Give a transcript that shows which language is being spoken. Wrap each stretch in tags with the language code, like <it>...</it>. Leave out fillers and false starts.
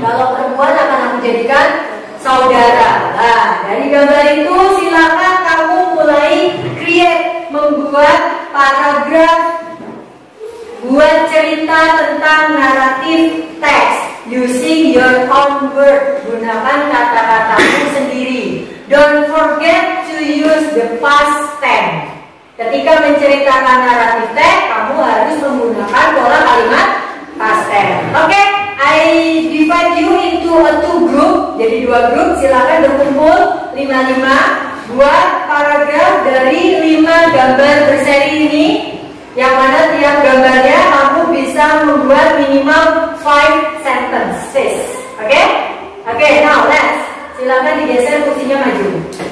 <id>Kalau perempuan akan aku jadikan saudara. Nah, dari gambar itu silakan kamu mulai membuat paragraf, buat cerita tentang naratif teks</id> <en>using your own word.</en> <id>Gunakan kata-katamu sendiri.</id> <en>Don't forget to use the past tense.</en> <id>Ketika menceritakan naratif teks, kamu harus menggunakan pola kalimat past tense.</id> <en>Oke, I divide you into 2 group.</en> <id>Jadi 2 grup, silakan berkumpul 5-5. Buat paragraf dari 5 gambar berseri ini, yang mana tiap gambarnya kamu bisa membuat minimal 5 sentences. Oke? Oke,</id> <en>now let's.</en> <id>Silakan digeser kursinya maju.</id>